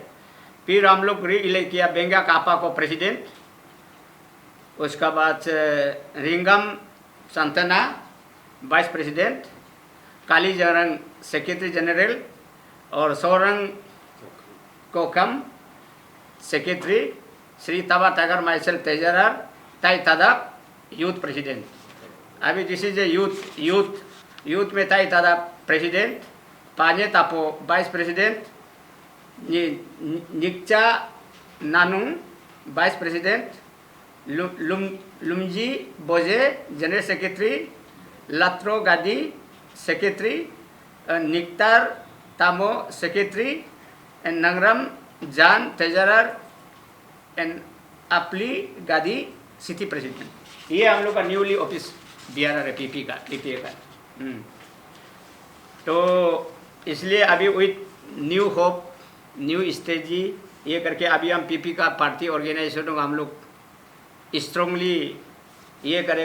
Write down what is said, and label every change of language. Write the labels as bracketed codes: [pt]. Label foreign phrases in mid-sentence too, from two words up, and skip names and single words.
[hi] फिर हम लोग [en] re elect [hi] किया बेंगा कापा को प्रेसिडेंट, उसका बाद रिंगम संतना [en] vice president, [hi] काली जरंग [en] secretary general [hi] और सोरंग कोकम सेक्रेटरी, श्री तबा टागर माइसेल तेजरा ताई तदक [en] youth president. Abi this is a youth [hi] में था इतना [en] president, पांचे तापो vice president, निक्चा नानुंग vice president, लुमजी बोजे general secretary, लात्रो गादी secretary, निक्तार तामो secretary, and नंगरम जान treasurer, and अपली गादी city president. [hi] ये हम लोग का [en] newly office [hi] BRR है पीपीए का। तो इसलिए अभी [en] with new hope, new strategy [hi] ये करके अभी हम पीपी का पार्टी ऑर्गेनाइजेशनों का हम लोग स्ट्रांगली ये करेगा।